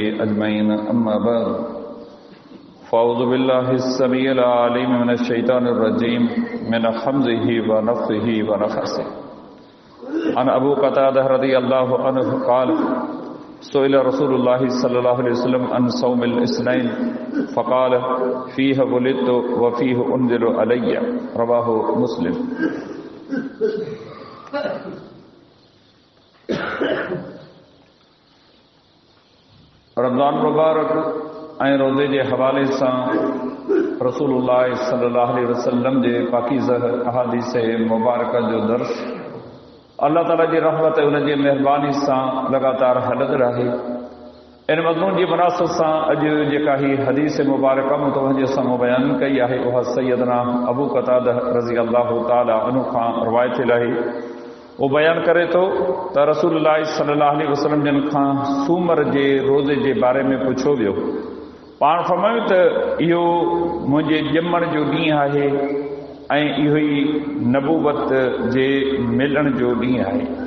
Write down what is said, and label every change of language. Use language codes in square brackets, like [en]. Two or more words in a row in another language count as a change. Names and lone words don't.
[ar] أجمعين أما بعد فأعوذ بالله السميع العليم من الشيطان الرجيم من همزه ونفخه ونفخه عن أبو قتادة رضي الله عنه قال سئل رسول الله صلى الله عليه وسلم عن صوم الاثنين فقال فيه ولدت وفيه أنزل علي رواه مسلم. [sd] रमज़ान मुबारक ऐं रोज़े जे हवाले सां रसूलुल्लाह [ar] صلى الله عليه وسلم [sd] जे पाकीज़ह अहादीस मुबारक जो दर्स अल्लाह ताला जी रहमत उन जी महिरबानी सां लगातार हलंदो रहे। इन मज़मून जी मुनासिबत सां अॼु जेका ही हदीस मुबारक मुतवजह सां बयान कई आहे उहा सैयदना अबू क़तादा [ar] رضي الله تعالى عنه [sd] खां रिवायत थियल आहे। वो बयान करे थो त रसूलुल्लाह [ar] صلى الله عليه وسلم [sd] जिन खां सूमर जे रोज़े जे बारे में पुछो वियो। पाण फरमायूं त इहो मुंहिंजे ॼमण जो ॾींहुं आहे ऐं इहो ई नबूवत जे मिलण जो ॾींहुं आहे।